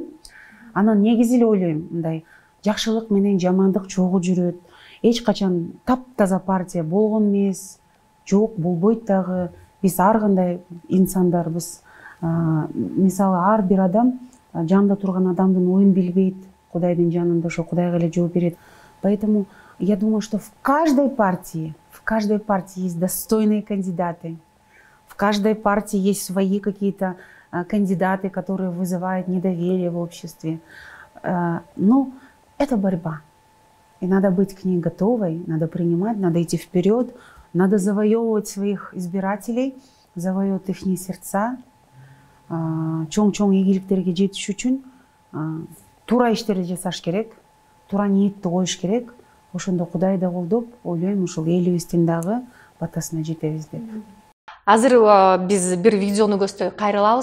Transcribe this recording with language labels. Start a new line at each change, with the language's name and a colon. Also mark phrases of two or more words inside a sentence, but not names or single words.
Kyrgyz: Анан негизи эле ойлойм, мындай жакшылык менен жамандык чогуу жүрөт. Эч качан таптаза партия болгон эмес. Жок, болбойт дагы. Биз ар кандай инсандарбыз. Мисалы, ар бир адам жанында турган адамдын оюн билбейт. Кудайдын жанында ошо Кудайга эле жооп берет.
Russian: Поэтому я думаю, что в каждой партии есть достойные кандидаты. В каждой партии есть свои какие-то кандидаты, которые вызывают недоверие в обществе. Но это борьба. И надо быть к ней готовой, надо принимать, надо идти вперед, надо завоевывать своих избирателей, завоевывать их сердца.
Kyrgyz: Чоң-чоң ийгиликтерге жетиш үчүн туура иштерди жасаш керек, туура ниетти коюш керек. Ошондо Кудай да колдоп, ойлойм ушул элибиздин дагы батасына жетебиз деп. Азыр биз бир видеону көздөй кайрылабыз.